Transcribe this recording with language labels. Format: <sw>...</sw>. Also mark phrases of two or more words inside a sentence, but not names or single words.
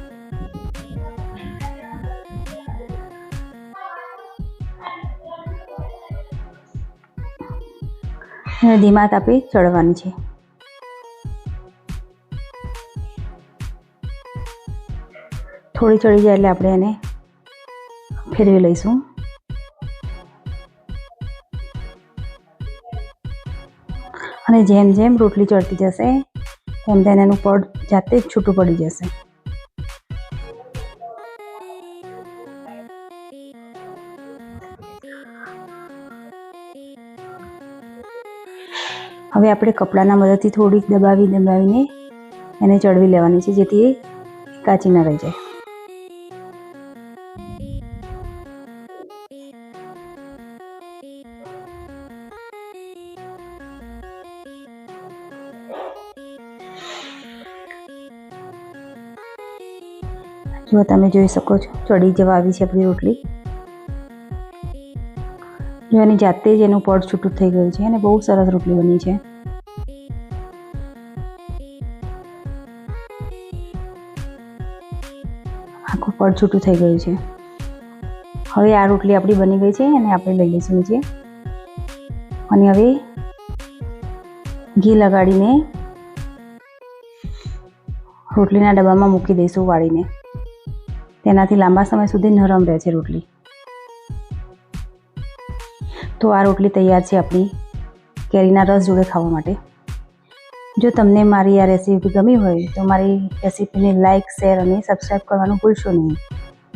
<gu>અને ધીમા તાપે ચઢવાની છે। થોડી ચઢી જાય એટલે આપણે એને ફેરવી લઈશું અને જેમ જેમ રોટલી ચઢતી જશે તેમ તેમ એનું પડ જાતે જ છૂટું પડી જશે। હવે આપણે કપડાના મદદથી થોડી દબાવીને એને ચઢવી લેવાની છે જેથી કાચી ન રહી જાય। જો તમે જોઈ શકો છો ચઢી જવા આવી છે આપણી રોટલી। જો એની જાતે જ એનું પડ છૂટું થઈ ગયું છે અને બહુ સરસ રોટલી બની છે। આખું પડ છૂટું થઈ ગયું છે। હવે આ રોટલી આપણી બની ગઈ છે અને આપણે લઈ લઈશું નીચે અને હવે ઘી લગાડીને રોટલીના ડબ્બામાં મૂકી દઈશું વાળીને। તેનાથી લાંબા સમય સુધી નરમ રહે છે રોટલી। તો આ રોટલી તૈયાર છે આપણી કેરીના રસ જોડે ખાવા માટે. જો તમને મારી આ રેસીપી ગમી હોય તો મારી રેસીપીને</gu> <en>like, share</en> <gu>અને સબસ્ક્રાઈબ કરવાનું ભૂલશો નહીં.</gu>